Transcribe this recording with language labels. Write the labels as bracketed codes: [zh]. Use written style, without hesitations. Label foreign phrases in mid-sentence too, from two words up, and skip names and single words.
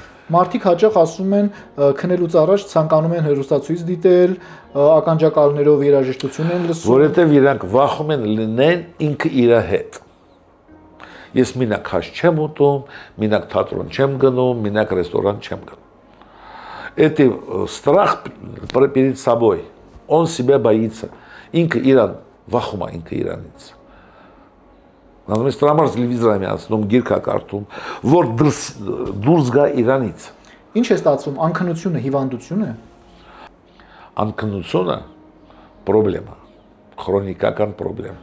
[hy] Մարդիկ հաճախ ասում են քնելուց առաջ ցանկանում են հեռուստացույց դիտել, ականջակալներով երաժշտություն են լսում։ Որովհետև իրանք վախում են լինեն ինքը իր հետ։ Ես մենակ հաշ չեմ ուտում, մենակ թատրոն չեմ գնում, մենակ ռեստորան չեմ գնում։ [ru] Это страх перед собой. Он себя боится. [hy] Ինքը իրան վախում է ինքը իրանից։ Նայում ես տրամար տելևիզորի ասում, գիրք կարդում, որ դուրս գա իրանից։ Ինչ է ստացվում, անքնությունը հիվանդություն է։ Անքնությունը պրոբլեմա, քրոնիկական պրոբլեմ։